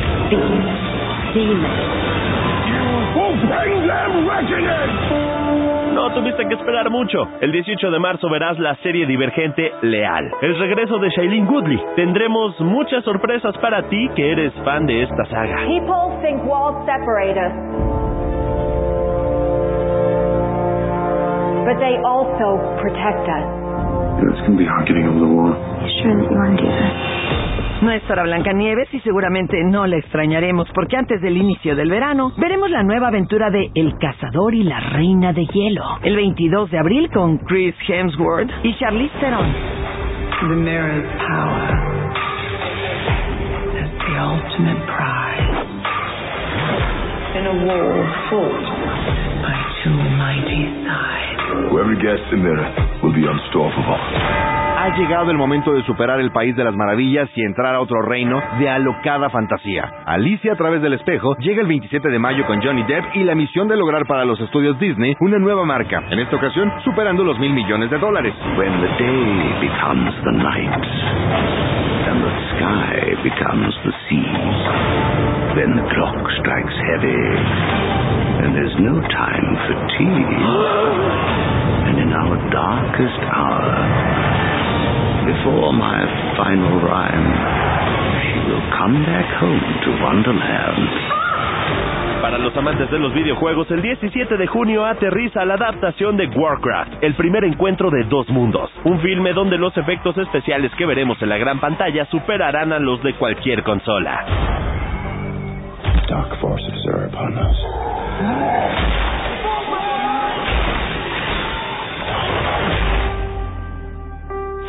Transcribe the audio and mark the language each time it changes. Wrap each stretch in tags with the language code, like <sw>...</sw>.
<en>Demons. Demons. You will bring them reckoning!</en> <es>No tuviste que esperar mucho. El 18 de marzo verás la serie divergente Leal, el regreso de Shailene Woodley. Tendremos muchas sorpresas para ti que eres fan de esta saga.</es> <en>People think walls separate us, but they also protect us. It's going to be hard getting over the wall. You sure that you want to do this?</en> <es>No estará Blancanieves y seguramente no la extrañaremos, porque antes del inicio del verano veremos la nueva aventura de El Cazador y la Reina de Hielo. El 22 de abril con Chris Hemsworth y Charlize Theron.</es> <en>The mirror's power is the ultimate prize. In a war fought by two mighty sides. Whoever gets the mirror will be unstoppable.</en> <es>Ha llegado el momento de superar el País de las Maravillas y entrar a otro reino de alocada fantasía. Alicia a través del espejo llega el 27 de mayo con Johnny Depp y la misión de lograr para los estudios Disney una nueva marca. En esta ocasión, superando los $1,000,000,000.</es> <en>When the day becomes the night, and the sky becomes the sea, then the clock strikes heavy, and there's no time for tea. And in our darkest hour, before my final rhyme, she will come back home to Wonderland.</en> <es>Para los amantes de los videojuegos, el 17 de junio aterriza la adaptación de Warcraft, el primer encuentro de dos mundos. Un filme donde los efectos especiales que veremos en la gran pantalla superarán a los de cualquier consola.</es> <en>Dark forces are upon us.</en>